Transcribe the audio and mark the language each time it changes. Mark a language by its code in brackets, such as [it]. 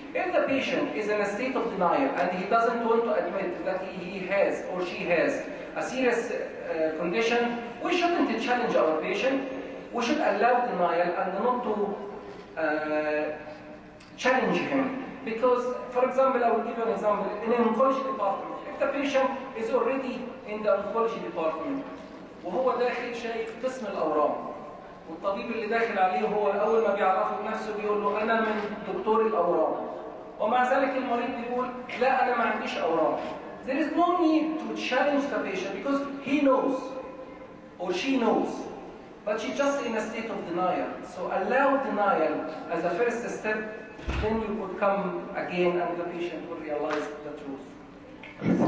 [en] If the patient is in a state of denial and he doesn't want to admit that he has or she has a serious condition, we shouldn't challenge our patient. We should allow denial and not to challenge him. Because, for example, I will give you an example. In an oncology department, [ar] if the patient is already in the oncology department وهو داخل شايف قسم الأورام، والطبيب اللي داخل عليه هو أول ما بيعرفه بنفسه بيقول له أنا من دكتور الأورام، ومع ذلك المريض بيقول لا أنا ما عنديش أورام. [en] There is no need to challenge the patient because he knows or she knows, but she's just in a state of denial. So allow denial as a first step, then you could come again and the patient will realize the truth.